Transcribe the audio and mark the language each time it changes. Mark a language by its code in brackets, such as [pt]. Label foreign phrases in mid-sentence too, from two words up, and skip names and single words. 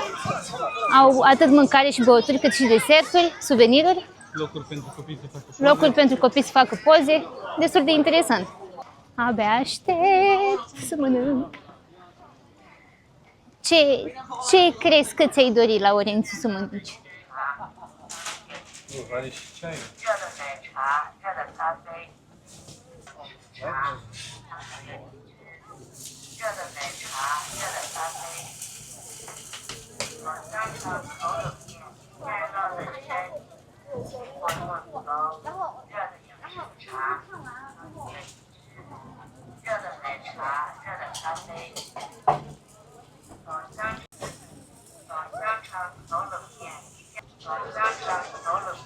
[ro] Au atât mâncare și băuturi, cât și deserturi, suveniruri. Locuri pentru copii să facă poze. Destul de interesant. Abia aștept să mănânc. Ce crezi că ți-ai dori, Laurențiu, să mănânci? [zh] 热的奶茶，热的咖啡，热的奶茶，热的咖啡，我香肠烤冷面，干酪的山鸡，黄豆糕，热的洋葱茶，热的奶茶，热的咖啡，烤香肠烤冷面，烤香肠烤冷面。